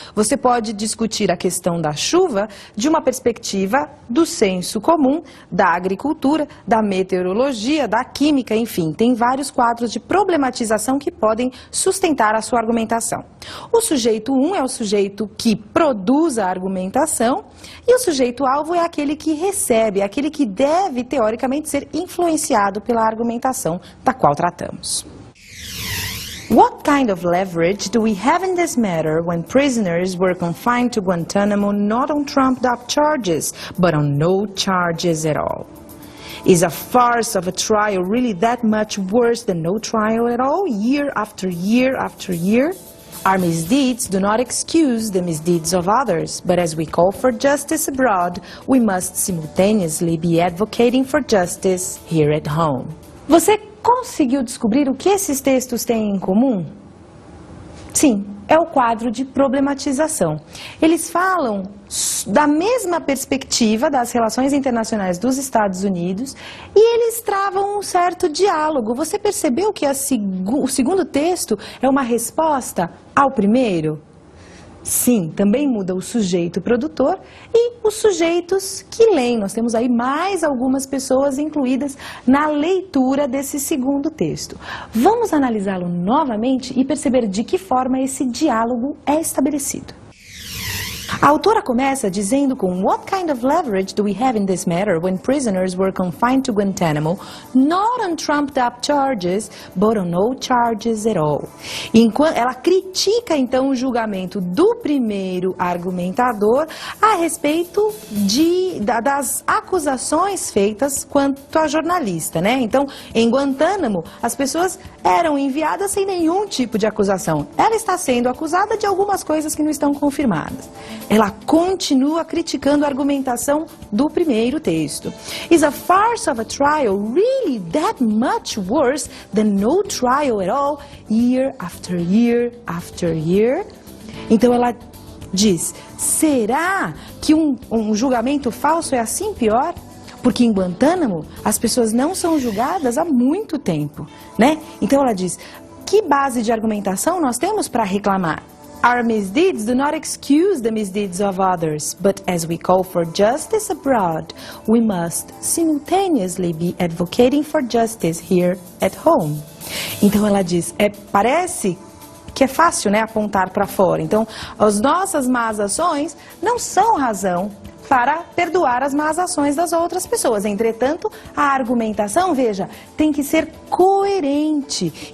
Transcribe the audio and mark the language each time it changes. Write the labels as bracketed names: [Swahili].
[Portuguese] Você pode discutir a questão da chuva de uma perspectiva do senso comum, da agricultura, da meteorologia, da química, enfim, tem vários quadros de problematização que podem sustentar a sua argumentação. O sujeito 1 é o sujeito que produz a argumentação e o sujeito-alvo é aquele que recebe, aquele que deve, teoricamente, ser influenciado pela argumentação da qual tratamos. [English] What kind of leverage do we have in this matter when prisoners were confined to Guantanamo not on trumped-up charges, but on no charges at all? Is a farce of a trial really that much worse than no trial at all, year after year after year? Our misdeeds do not excuse the misdeeds of others, but as we call for justice abroad, we must simultaneously be advocating for justice here at home. [Portuguese] Você conseguiu descobrir o que esses textos têm em comum? Sim, é o quadro de problematização. Eles falam da mesma perspectiva das relações internacionais dos Estados Unidos e eles travam um certo diálogo. Você percebeu que o segundo texto é uma resposta ao primeiro? Sim, também muda o sujeito produtor e os sujeitos que leem. Nós temos aí mais algumas pessoas incluídas na leitura desse segundo texto. Vamos analisá-lo novamente e perceber de que forma esse diálogo é estabelecido. A autora começa dizendo com [English] What kind of leverage do we have in this matter when prisoners were confined to Guantanamo, not on trumped-up charges, but on no charges at all? [Portuguese] Ela critica então o julgamento do primeiro argumentador a respeito das acusações feitas quanto a jornalista, né? Então, em Guantánamo, as pessoas eram enviadas sem nenhum tipo de acusação. Ela está sendo acusada de algumas coisas que não estão confirmadas. Ela continua criticando a argumentação do primeiro texto. [English] Is a farce of a trial really that much worse than no trial at all, year after year after year? [Portuguese] Então ela diz, será que um julgamento falso é assim pior? Porque em Guantánamo as pessoas não são julgadas há muito tempo, né? Então ela diz, que base de argumentação nós temos para reclamar? [English] Our misdeeds do not excuse the misdeeds of others, but as we call for justice abroad, we must simultaneously be advocating for justice here at home. [Portuguese] Então ela diz, parece que é fácil, né, apontar para fora. Então, as nossas más ações não são razão para perdoar as más ações das outras pessoas. Entretanto, a argumentação, veja, tem que ser coerente.